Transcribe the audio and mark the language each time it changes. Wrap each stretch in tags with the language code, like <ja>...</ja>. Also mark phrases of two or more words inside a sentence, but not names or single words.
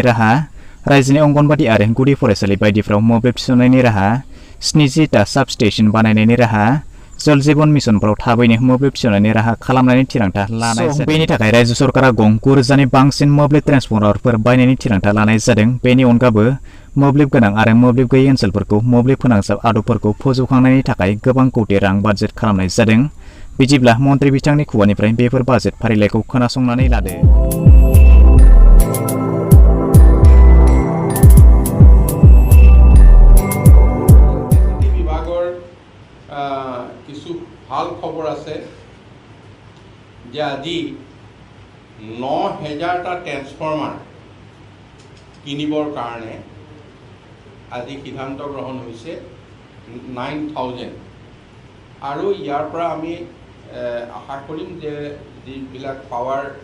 <brx>राहा रायजोनि अंगनबादि आरो गुदि फरायसालि बायदिफ्राव मोब्लिब थिसननायनि राहा 70टा साबस्टेशन बानायनायनि राहा जल जीवन मिशनफ्राव थाबैनो मोब्लिब थिसननायनि राहा खालामनायनि थिरांथा लानाय जादों बेनि थाखाय रायजो सरकारा गं 9,000नि बांसिन मोब्लिब ट्रेन्सफर्मारफोर बायनायनि थिरांथा लानाय जादों बेनि अनगाबो मोब्लिब गोनां आरो मोब्लिब गैयै ओनसोलफोरखौ मोब्लिब फोनांजाब आदबफोरखौ फोजौखांनायनि थाखाय गोबां कोटि रां बाजेट खालामनाय जादों बिदिब्ला मन्त्रि बिथांनि खुगानिफ्राय बेफोर बाजेट फारिलाइखौ खोनासंनानै लादो</brx> <as>কিছু ভাল খবৰ আছে যে আজি 9,000টা ট্ৰেন্সফৰ্মাৰ কিনিবৰ কাৰণে আজি সিদ্ধান্ত গ্ৰহণ হৈছে 9,000 আৰু ইয়াৰ পৰা আমি আশা কৰিম যে যিবিলাক পাৱাৰ</as>